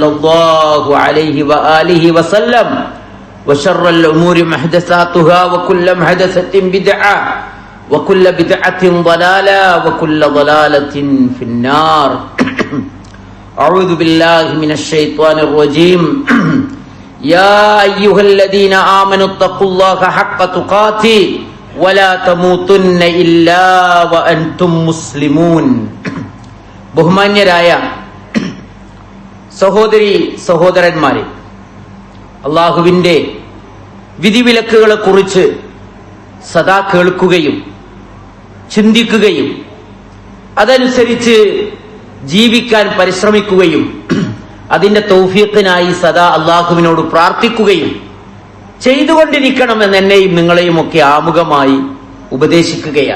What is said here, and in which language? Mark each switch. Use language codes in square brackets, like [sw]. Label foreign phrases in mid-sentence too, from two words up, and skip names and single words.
[ar] الله عليه وآله وسلم وشر الأمور محدثاتها وكل محدثة بدعة وكل بدعة ضلالة وكل ضلالة في النار أعوذ بالله من الشيطان الرجيم يا أيها الذين آمنوا اتقوا الله حق تقاته ولا تموتن إلا وأنتم مسلمون ബഹുമാന്യരായ [ml] സഹോദരി സഹോദരന്മാരെ, അള്ളാഹുവിന്റെ വിധിവിലക്കുകളെ കുറിച്ച് സദാ കേൾക്കുകയും ചിന്തിക്കുകയും അതനുസരിച്ച് ജീവിക്കാൻ പരിശ്രമിക്കുകയും അതിന്റെ തൗഫീഖിനായി സദാ അള്ളാഹുവിനോട് പ്രാർത്ഥിക്കുകയും ചെയ്തുകൊണ്ടിരിക്കണമെന്ന് എന്നെയും നിങ്ങളെയും ഒക്കെ ആമുഖമായി ഉപദേശിക്കുകയാണ്.